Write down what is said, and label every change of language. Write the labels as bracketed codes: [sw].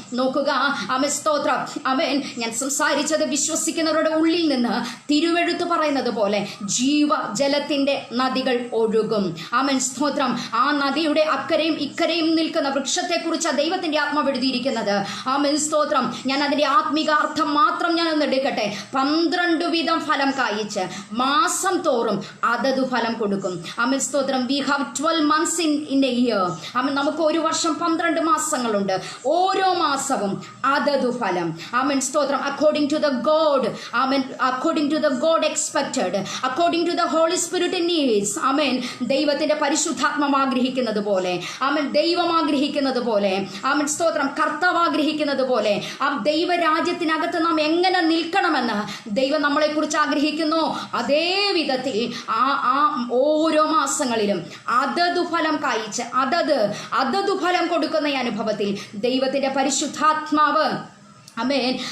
[ml] നോക്കുക അവൻ സ്തോത്രം. അവൻ ഞാൻ സംസാരിച്ചത് വിശ്വസിക്കുന്നവരുടെ ഉള്ളിൽ നിന്ന് തിരുവെഴുത്ത് പറയുന്നത് പോലെ ജീവജലത്തിന്റെ നദികൾ ഒഴുകും. ആമേൻ സ്തോത്രം. ആ നദിയുടെ അക്കരയും ഇക്കരയും നിൽക്കുന്ന വൃക്ഷത്തെക്കുറിച്ച് ദൈവത്തിന്റെ ആത്മാവ് എഴുതിയിരിക്കുന്നത്. ആമേൻ സ്തോത്രം. ഞാൻ അതിന്റെ ആത്മീകാർത്ഥം മാത്രം ഞാൻ ഒന്ന് എടുക്കട്ടെ. 12 വീതം ഫലം കായ്ച്ച് മാസം തോറും അതത് ഫലം കൊടുക്കും. ആമേൻ സ്തോത്രം. [en] We have 12 months in a year. [ml] ആമേൻ. നമുക്ക് ഒരു വർഷം 12 മാസങ്ങളുണ്ട്. ഓരോ മാസവും അതത് ഫലം. ആമേൻ സ്തോത്രം. [en] according to the God, amen, according to the God expected, according to the Holy Spirit needs. [ml] ആമേൻ. ദൈവത്തിന്റെ പരിശുദ്ധാത്മാവ് ആഗ്രഹിക്കുന്നത് പോലെ, ആമേൻ, ദൈവം ആഗ്രഹിക്കുന്നത് പോലെ, ആമേൻ സ്തോത്രം, കർത്താവ് ആഗ്രഹിക്കുന്നത് പോലെ ആ ദൈവരാജ്യത്തിനകത്ത് നാം എങ്ങനെ നിൽക്കണമെന്ന് ദൈവം നമ്മളെ കുറിച്ച് ആഗ്രഹിക്കുന്നു. അതേ വിധത്തിൽ ആ ഓരോ മാസങ്ങളിലും അതത് ഫലം കായ്ച്ച് അതത് ഫലം കൊടുക്കുന്ന അനുഭവത്തിൽ ദൈവത്തിന്റെ പരിശുദ്ധാത്മാവ് അമേൻ.